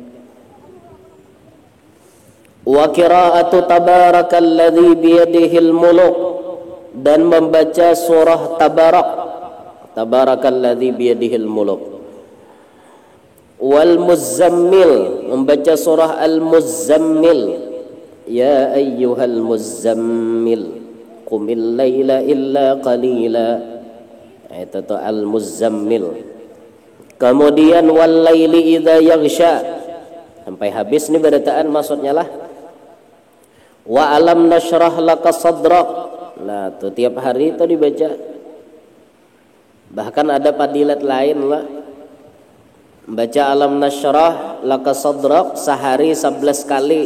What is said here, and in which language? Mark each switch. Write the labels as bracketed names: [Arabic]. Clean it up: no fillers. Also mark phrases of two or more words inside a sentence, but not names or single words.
[Arabic] وقراءة تبارك الذي بيده الملك, [Banjar] dan membaca surah [Arabic] تبارك الذي بيده الملك. والمزمل, [Banjar] membaca surah [Arabic] المزمل يا أيها المزمل قم الليل إلا قليلا. [Banjar] Itu tuh al-muzammil. Kemudian [Arabic] والليل إذا يغشى, [Banjar] sampai habis nih bacaan maksudnya lah. [Arabic] وألم نشرح لك صدرك. [Banjar] Nah, tuh tiap hari itu dibaca. Bahkan ada fadilat lain lah. Baca [Arabic] ألم نشرح لك صدرك [Banjar] sehari 11 kali.